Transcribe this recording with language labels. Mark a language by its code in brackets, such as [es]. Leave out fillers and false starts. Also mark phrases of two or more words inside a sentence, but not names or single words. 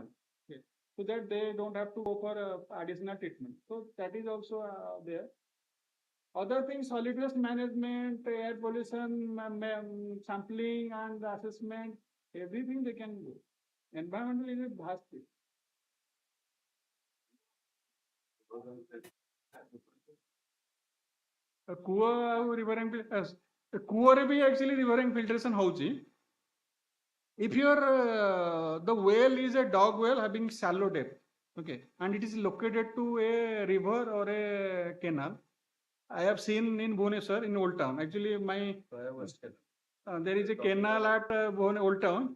[en] Okay. So that they don't have to go for additional treatment. So that is also there. Other things, solid waste management, air pollution, sampling and assessment, everything they can do. Environmental is a vast field. [or] କୂଅ ଆଉ [en] river and [or] କୂଅରେ ବି [en] actually river and filtration ହଉଛି. If your the well is a dog well having shallow depth, okay, and it is located to a river or a canal, I have seen in Bhubaneswar in Old Town. Actually, there is a canal at Old Town.